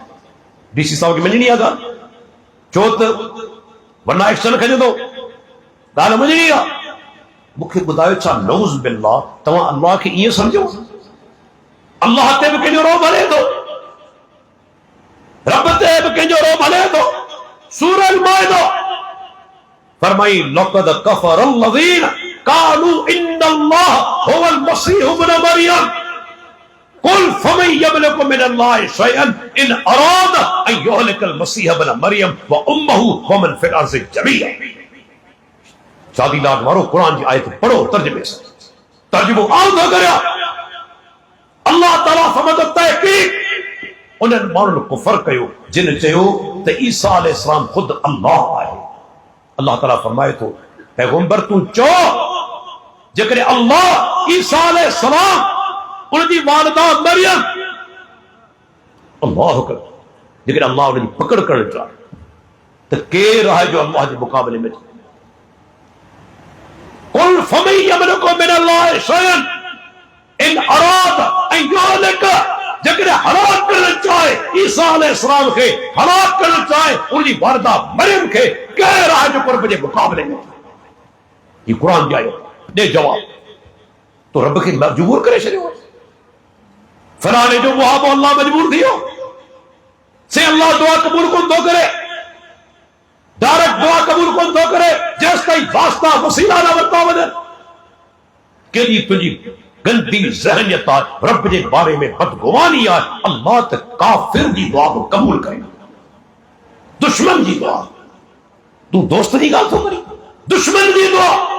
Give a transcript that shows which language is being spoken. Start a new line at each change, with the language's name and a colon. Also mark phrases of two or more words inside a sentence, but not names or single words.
Sindhi: डीसी साहब खे मञणी आहे ॻाल्हि छो त वरना एक्शन खणंदो ॻाल्हि मञणी आहे। मूंखे ॿुधायो छा
Arabic: نعوذ بالله
Sindhi: तव्हां अल्लाह खे ईअं सम्झो अल्लाह ते बि कंहिंजो रोब हले थो रब ते बि कंहिंजो रोब हले थो।
Arabic: سورة المائدة فرمائی لقد كفر الذين قالوا إن الله هو المسيح ابن مريم قل فمن يملك من الله شيئا إن أراد أن يهلك المسيح ابن مريم وأمه ومن في الأرض جميعا.
Sindhi: शादी लाग वारो कुरान जी आयत पढ़ो तर्जुमे से तर्जुमो आउं करिया
Urdu: अल्लाह ताला फरमाता है कि
Sindhi: उन्हनि माण्हुनि कुफर कयो जिन चयो त ईसा अलैहिस्सलाम खुद अल्लाह आहे। अल्लाह ताला फरमाए थो पैगंबर तू चो जेकॾहिं अल्लाह ईसा अलैहिस्सलाम उनजी वालिदा मरियम
Arabic: الله أكبر
Sindhi: जेकॾहिं अल्लाह उनजी पकड़ करणु चाहे त केरु आहे जो अल्लाह जे मुक़ाबले में
Arabic: قل فمن يملك من الله شيئا إن أراد أن يهلك
Sindhi: जेकॾहिं हलाक करणु चाहे ईसा अलैहिस्सलाम खे हलाक करणु चाहे उनजी वालिदा मरियम खे केरु आहे जो कुर्ब जे मुक़ाबले में। ये कुरान जी आयो दे जवाब तो रब खे मजबूर करे छॾियो फलाणे जो मुहाबो अल्लाह मजबूर थियो से अल्लाह दुआ कबूल कोन थो करे डायरेक्ट दुआ कबूल कोन थो करे जेसि ताईं वास्ता वसीला न वरिता वञनि। केॾी तुंहिंजी गंदी ज़हनियत आहे रब जे बारे में बदगुमानी आहे अल्लाह त काफिर जी दुआ को कबूल करे दुश्मन जी दुआ तू दोस्त जी ॻाल्हि थो करी दुश्मन जी दुआ।